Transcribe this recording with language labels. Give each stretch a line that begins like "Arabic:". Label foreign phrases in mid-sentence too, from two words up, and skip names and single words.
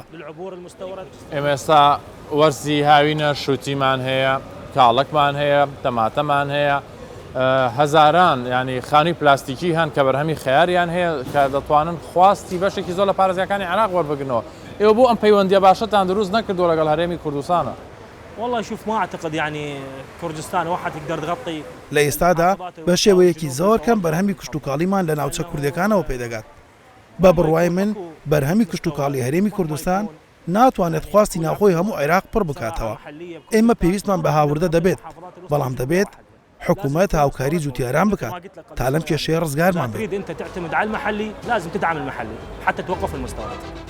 Central Kurdish: ئێمە ئێستا وەرزی هاوینە شووتیمان هەیە، کاڵکمان هەیە، تەماتەمان هەیە، هەزاران ینی خانی پلاستیکی هەن کە بەرهەمی خەیاریان هەیە کە دەتوانن خواستی بەشێکی زۆر لە پارێزگاکانی عێراق وەربگرنەوە. ئێوە بۆ ئەم پەیوەندیە باشەتان دروست نەکردووە لەگەڵ هەرێمی کوردستانە؟
Arabic: والله شوف ما أعتقد يعني كردستان واحد تقدر تغطي.
Central Kurdish: لە ئێستادا بە شێوەیەکی زۆر کەم بەرهەمی کوشتتوکاڵیمان لە ناوچە کوردەکانەوە پێدەگات. بە بڕوای من بەرهەمی کوشتتوکاڵی هەرێمی کوردستان ناتوانێت خواستی ناوخۆی هەموو عێراق پڕ بکاتەوە. ئێمە پێویستمان بە هاوردە دەبێت، بەڵام دەبێت حکوومەت هاوکاری جوتیاران بکات تا لەم کێشەیە ڕزگارمان بێت.
Arabic: أنت تعتمد على المحلي لازم تدعم المحلي حتى توقف المستورد.